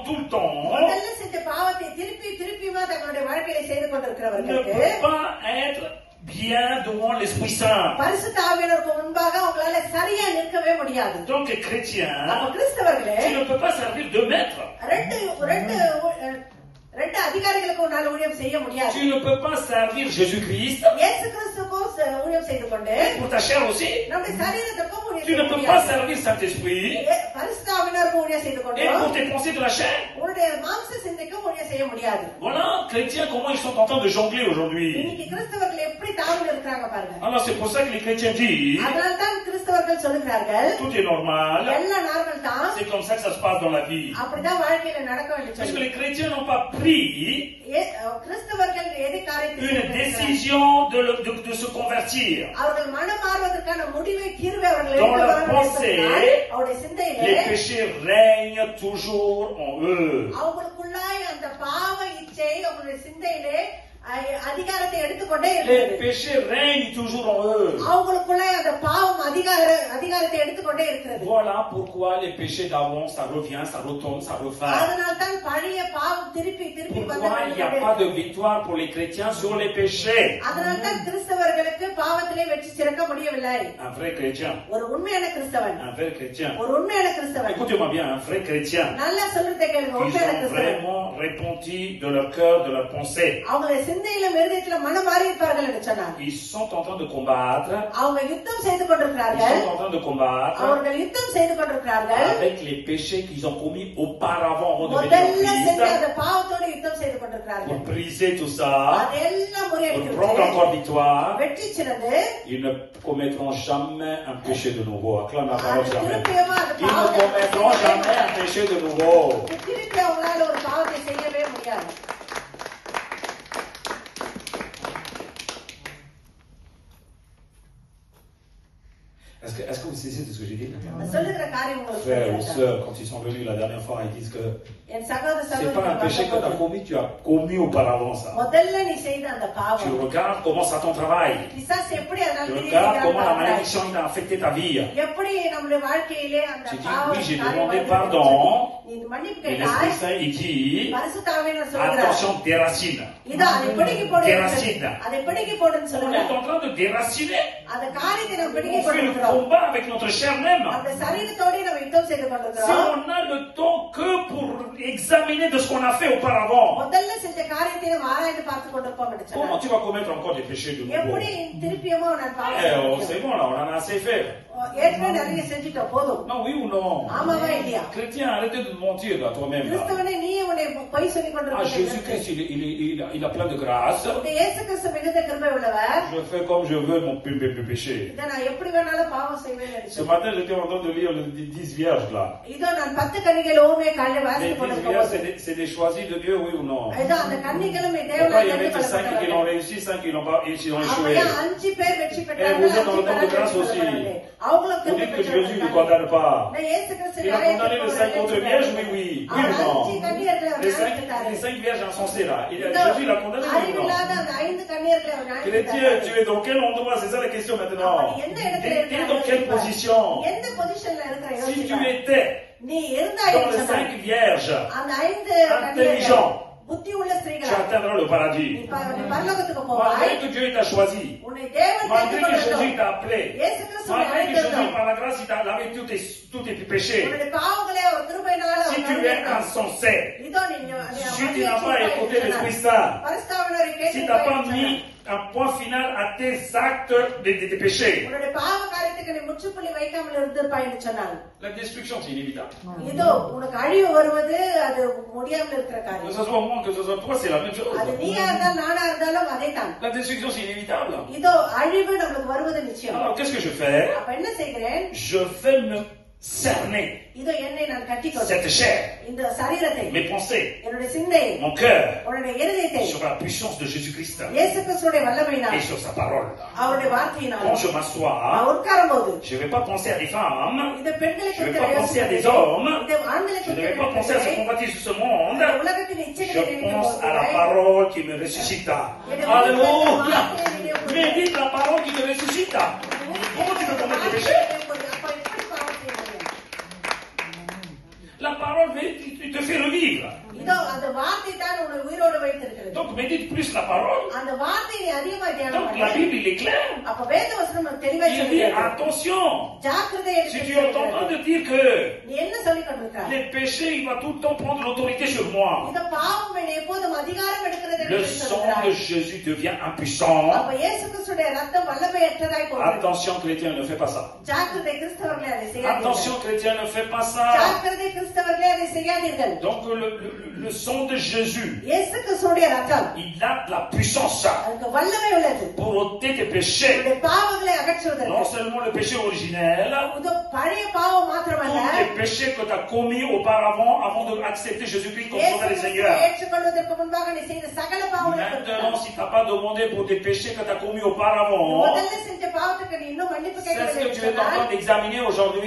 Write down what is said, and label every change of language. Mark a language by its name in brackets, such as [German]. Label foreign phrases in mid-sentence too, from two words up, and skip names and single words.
[Tamil] முதல்ல செஞ்ச பாவத்தை திருப்பி திருப்பியுமா தங்களுடைய வாழ்க்கையில செய்து [French] ne [Tamil] கொண்டிருக்கிறவர்களுக்கு [French] peut pas être bien devant l'Esprit Saint. [Tamil] பரிசுத்த ஆவியானவருக்கு முன்பாக அவங்களால சரியா நிற்கவே முடியாது. [French] Donc les chrétiens, [Tamil] அப்ப கிறிஸ்தவர்களே [French] tu ne peux pas servir deux maîtres. [Tamil] ரெண்டு அதிகாரிகளுக்கு உன்னால ஊழியம் செய்ய முடியாது. [French] Tu ne peux pas servir Jésus-Christ [Tamil] இயேசு கிறிஸ்துவுக்கும் ஊழியம் செய்து கொண்டு [French] pour ta chair aussi. [Tamil] நம்முடைய சரீரத்துக்கும் ஊழியம் [French] Tu [Tamil] செய்ய [French] ne peux pas [Tamil] முடியாது. [French] servir Saint-Esprit [Tamil] பரிசுத்த ஆவியானவருக்கு ஊழியம் செய்து கொண்டு [French] et pour tes pensées de la chair. [Tamil] உன்னுடைய மாம்ச சிந்தைக்கும் ஊழியம் செய்ய முடியாது. [French] Voilà, chrétiens, comment ils sont en train de jongler aujourd'hui. [Tamil] இன்னைக்கு கிறிஸ்தவர்கள் எப்படி தாழ்ந்து இருக்கிறாங்க பாருங்க. [French] Alors c'est pour ça que les chrétiens disent, [Tamil] அதனால தான் கிறிஸ்தவர்கள் சொல்லுகிறார்கள் [French] tout est normal, [Tamil] எல்லாம் நார்மல் தான், [French] c'est comme ça que ça se passe dans la vie. [Tamil] அப்படிதான் வாழ்க்கையில நடக்க வேண்டும் [French] Parce que [Tamil] சொல்லி [French] les chrétiens n'ont pas pris [Tamil] கிறிஸ்தவர்கள் எதை காரியத்தை [French] une décision de se convertir. [Tamil] அவர்கள் மனம் மாறுவதற்கான முடிவை தீர்வை அவர்கள் [French] Dans [Tamil] எடுத்து [French] leur [Tamil] வர [French] pensée, [Tamil] வேண்டும். அவருடைய சிந்தையிலே [French] Les péchés règnent toujours en eux. [Tamil] அவங்களுக்குள்ளாய் அந்த பாவ இச்சை அவங்களுடைய சிந்தையிலே அதிகாரத்தை எடுத்துக்கொண்டே [French] Les [Tamil] இருக்கிறது. [French] péchés règnent toujours en eux. [Tamil] அவங்களுக்குள்ளாய் அந்த பாவம் அதிகாரத்தை எடுத்துக்கொண்டே இருக்கிறது. [French] Voilà pourquoi les péchés d'avant, ça revient, ça retombe, ça refait. [Tamil] அதனால்தான் பழைய பாவம் திருப்பி திருப்பி [French] Pourquoi il n'y a pas de victoire pour les chrétiens sur les péchés? [Tamil] அதனால்தான் கிறிஸ்தவர்களுக்கு பாவத்திலே வெற்றி சிறக்க முடியவில்லை. [French] Un vrai chrétien. [Tamil] ஒரு உண்மையான கிறிஸ்தவன், [French] Un vrai chrétien. [Tamil] ஒரு உண்மையான கிறிஸ்தவன், [French] Écoutez-moi bien, un vrai chrétien. [Tamil] நல்லா சொல்றதை கேளுங்க. [French] Ils [Tamil] உண்மையான [French] ont [Tamil] கிறிஸ்தவன் [French] vraiment répondu de leur cœur, de leur pensée. [Tamil] அவங்களுடைய சிந்தையிலும் இருதயத்தில மனம் மாறி இருப்பார்கள் என்று சொன்னார். [French] Ils sont en train de combattre. [Tamil] அவங்க யுத்தம் செய்து [French] Ils [Tamil] கொண்டிருக்கிறார்கள். [French] sont en train de combattre [Tamil] அவர்கள் யுத்தம் செய்து கொண்டிருக்கிறார்கள். [French] avec les péchés qu'ils ont commis auparavant avant de venir [Tamil] முதல்ல [French] en [Tamil] செஞ்ச [French] Christ. [Tamil] அந்த பாவத்தோடு யுத்தம் செய்து கொண்டிருக்கிறார்கள். [French] Pour briser tout ça, [Tamil] அதெல்லாம் [French] pour prendre [Tamil] முறியடிக்கிறது. [French] encore victoire, [Tamil] வெற்றி சிறந்து [French] ils ne commettront jamais un péché de nouveau. Acclame la parole [Tamil] அது [French] jamais. [Tamil] திருப்பியமா அந்த [French] Ils ne commettront jamais un péché de nouveau. [Tamil] திருப்பி அவங்களால ஒரு பாவத்தை செய்யவே முடியாது. [French] Est-ce que vous saisissez de ce que j'ai dit? [Tamil] சொல்லுகிற காரியம் உங்களுக்கு [French] Frères ou [Tamil] புரியுதா? [French] sœurs, quand ils sont venus la dernière fois, ils disent que [Tamil] என் சகோதர [French] c'est pas un péché que tu as [Tamil] சகோதரி [French] commis, tu as commis auparavant ça. [Tamil] முதல்ல நீ செய்த அந்த [French] Tu [Tamil] பாவம் [French] regardes comment Satan travaille. [Tamil] பிசாசு எப்படி அதனால [French] Tu regardes comment la [Tamil] பிரிக்கிறான் [French] malédiction il a affecté ta vie. [Tamil] எப்படி நம்முடைய வாழ்க்கையிலே அந்த [French] Tu dis, [Tamil] பாவம் [French] oui, j'ai [Tamil] காரியம் [French] demandé [Tamil] வந்து [French] pardon. [Tamil] நீ மன்னிப்பு [French] Et [Tamil] கேட்டாய். [French] l'Esprit Saint, il dit, [Tamil] பரிசுத்த ஆவியானவர் சொல்கிறார், [French] attention, déracine. [Tamil] இதோ அதை பிடுங்கி போடு, [French] Déracine. [Tamil] அதை பிடுங்கி போடுன்னு [French] On est [Tamil] சொல்லுகிறார். [French] en train de déraciner. [Tamil] அந்த காரியத்தை நாம் பிடுங்கி [French] On fait le [Tamil] கொண்டிருக்கிறோம். [French] combat avec notre chair même. [Tamil] அந்த சரீரத்தோடு நம்ம யுத்தம் செய்து [French] Si [Tamil] கொண்டிருக்கிறோம். [French] on a le temps que pour examiner de ce qu'on a fait auparavant, [Tamil] முதல்ல செஞ்ச காரியத்தை நம்ம ஆராய்ந்து பார்த்து கொண்டிருப்போம் என்று [French] comment [Tamil] சொன்னார். [French] tu vas commettre encore des péchés de nouveau? [Tamil] எப்படி திருப்பியமோ நான் Eh, பாவம் oh, செய்ய முடியும்? [French] c'est bon là, on en a assez fait. [Tamil] ஏற்கனவே நிறைய செஞ்சுட்டோம், போதும். [French] Non, oui ou non? [Tamil] ஆமாவா இல்லையா? [French] Chrétien, arrêtez de mentir là, toi-même. Là. [Tamil] கிறிஸ்தவனே நீ உன்னை பொய் சொல்லிக் Ah, கொண்டிருக்கிறாய். [French] Jésus-Christ, il a plein de grâce. [Tamil] இந்த இயேசு கிறிஸ்து மிகுந்த கிருபை உள்ளவர். [French] Je fais comme je veux mon péché. [Tamil] இதை நான் எப்படி வேணாலும் பாவம் செய்வேன் என்று [French] Ce [Tamil] சொன்னார். [French] matin, j'étais en train de lire les 10 vierges là. [Tamil] இதோ நான் 10 கன்னிகைகள் ஓமையை காலையில [French] Les [Tamil] வாசித்துக் [French] 10 [Tamil] கொண்டிருக்கும் [French] vierges, [Tamil] போது, [French] c'est des choisis de Dieu, oui ou non? [Tamil] இதோ அந்த கன்னிகளும் [French] Pourquoi il y [Tamil] தேவனால் [French] avait que 5 qui [Tamil] கொள்ளப்பட்டவர்கள். [French] l'ont réussi, 5 qui l'ont pas réussi, ont échoué? [Tamil] அப்படியே 5 பேர் வெற்றி [French] vous [Tamil] பெற்றார்கள், [French] êtes dans le [Tamil] 5 [French] temps de [Tamil] பேர் [French] grâce [Tamil] வெற்றி [French] aussi. [Tamil] பெற்றார்கள். அவங்களும் [French] Vous [Tamil] கிருபை [French] dites que Jésus ne [Tamil] பெற்றவர்கள். [French] condamne pas. [Tamil] நான் இயேசு கிறிஸ்து [French] Il a condamné les 5 autres vierges, oui, oui. Oui ou non? Les 5 vierges insensées là. Jésus l'a condamné, oui ou non? [Tamil] அறிவில்லாத அந்த 5 கன்னியர்களை அவர் நியாயம் [French] Chrétien, [Tamil] தீர்த்தார். [French] tu es dans quel endroit? C'est ça la question maintenant. [Tamil] அப்ப எந்த இடத்துல [French] Tu es dans quelle [Tamil] இருக்கிறாய்? [French] position? [Tamil] எந்த பொசிஷன்ல இருக்கிற [French] Si tu [Tamil] யோசிப்பார். [French] étais [Tamil] நீ இருந்தாய் [French] dans [Tamil] என்று [French] les [Tamil] சொன்னார். [French] 5 vierges, [Tamil] அந்த 5 [French] intelligent, [Tamil] புத்தி உள்ள [French] tu [Tamil] ஸ்திரீகள் [French] atteindras le paradis. [Tamil] நீ பரலோகத்துக்கு போவாய். [French] Malgré que Dieu t'a choisi, [Tamil] உன்னை தேவன் [French] malgré que Jésus [Tamil] தெரிந்து [French] t'a appelé, [Tamil] இயேசு கிறிஸ்து [French] malgré que Jésus [Tamil] அழைத்திருந்தார். [French] par la grâce il t'a lavé tous tes péchés. [Tamil] உன்னுடைய பாவங்களை அவர் கிருபையினால [French] Si tu es insensé, [Tamil] இதோ நீ [French] si tu n'as pas écouté l'Esprit Saint, [Tamil] பரிசுத்தாவினரை [French] si [Tamil] கேட்டு [French] tu n'as pas mis un point final à tes actes de péchés, [Tamil] உன்னுடைய பாவ காரியத்துக்கு நீ முற்றுப்புள்ளி வைக்காமல் இருந்திருப்பாய் என்று சொன்னார். [French] la destruction c'est inévitable. [Tamil] இதோ உனக்கு அழிவு வருவது அது முடியாமல் இருக்கிற [French] Que [Tamil] காரியம். [French] ce soit moi, que ce soit toi, c'est la même chose. [Tamil] அது நீயா இருந்தாலும் நானா இருந்தாலும் அதே தான். [French] La destruction c'est inévitable. [Tamil] இதோ அழிவு நம்மளுக்கு வருவது நிச்சயம். [French] Alors qu'est-ce que je fais? [Tamil] அப்ப என்ன செய்கிறேன்? [French] Je vais me cerner [Tamil] இதோ என்னை நான் கட்டிக்கொண்டு [French] cette chair, [Tamil] இந்த சரீரத்தை [French] mes pensées, [Tamil] என்னுடைய சிந்தையை [French] mon cœur, [Tamil] உன்னுடைய இருதயத்தை [French] sur la puissance de Jésus-Christ [Tamil] இயேசு கிறிஸ்துவின் வல்லமையினால் [French] et sur sa parole. [Tamil] அவருடைய வார்த்தையினால் [French] Quand je m'assois, [Tamil] நான் உட்காரும் போது [French] je ne vais pas penser à des femmes, [Tamil] இந்த பெண்களை [French] je ne vais [Tamil] குறித்து [French] pas penser à des [Tamil] யோசிப்பதில்லை. [French] hommes, [Tamil] இந்த ஆண்களை [French] je ne [Tamil] குறித்து [French] vais pas penser à ce [Tamil] யோசிப்பதில்லை. [French] qu'on bâtit sur ce monde, [Tamil] இந்த உலகத்தின் இச்சைகளை [French] je [Tamil] நினைக்கும் [French] pense à la [Tamil] போது [French] parole qui me ressuscita. Alléluia! Médite la parole qui te ressuscita. Comment tu peux commettre des péchés? La parole te fait revivre. [Tamil] இதோ அந்த வார்த்தை தான் உன்னை உயிரோடு வைத்திருக்கிறது. [French] Donc médite plus la parole. [Tamil] அந்த வார்த்தையை நீ அதிகமாக தியானம் [French] Donc [Tamil] பண்ணு. [French] la Bible il est clair. [Tamil] அப்ப வேத வசனம் நமக்கு தெளிவாய் [French] Il dit [Tamil] சொல்கிறது. [French] attention. [Tamil] ஜாக்கிரதை [French] Si tu es en train de dire que [Tamil] நீ என்ன சொல்லிக் கொண்டிருக்கிறாய்? [French] les péchés, il va tout le temps prendre l'autorité sur moi. [Tamil] இந்த பாவம் என்னை எப்போதும் அதிகாரம் எடுக்கிறது [French] Le [Tamil] என்று [French] sang [Tamil] சொல்கிறாய். [French] de Jésus devient impuissant. [Tamil] அப்ப இயேசு கிறிஸ்துவின் ரத்தம் வல்லமையற்றதாய் போகிறது. [French] Attention chrétien, ne fais pas ça. [Tamil] ஜாக்கிரதை கிறிஸ்தவர்களே அதை செய்யாதீர்கள். [French] Attention chrétien, ne fais pas ça. [Tamil] ஜாக்கிரதை கிறிஸ்தவர்களே அதை செய்யாதீர்கள். [French] Donc le sang de Jésus, [Tamil] இயேசு கிறிஸ்துவின் ரத்தம் [French] il a de la puissance [Tamil] அதுக்கு வல்லமை உள்ளது. [French] pour ôter tes péchés. [Tamil] உன்னுடைய பாவங்களை அகற்றுவதற்கு. [French] Non seulement le péché originel, [Tamil] இது பழைய பாவம் மாத்திரமல்ல. [French] tous les péchés que tu as commis auparavant avant d'accepter Jésus-Christ comme sauveur et Seigneur. [Tamil] ஏற்றுக்கொள்வதற்கு முன்பாக நீ செய்த சகல பாவங்களுக்கும் [French] Maintenant, si tu n'as pas demandé pour des péchés que tu as commis auparavant, [Tamil] முதல்ல செஞ்ச பாவத்துக்கு நீ இன்னும் மன்னிப்பு [French] c'est ce que tu es en [Tamil] கேட்கவில்லை [French] train d'examiner aujourd'hui.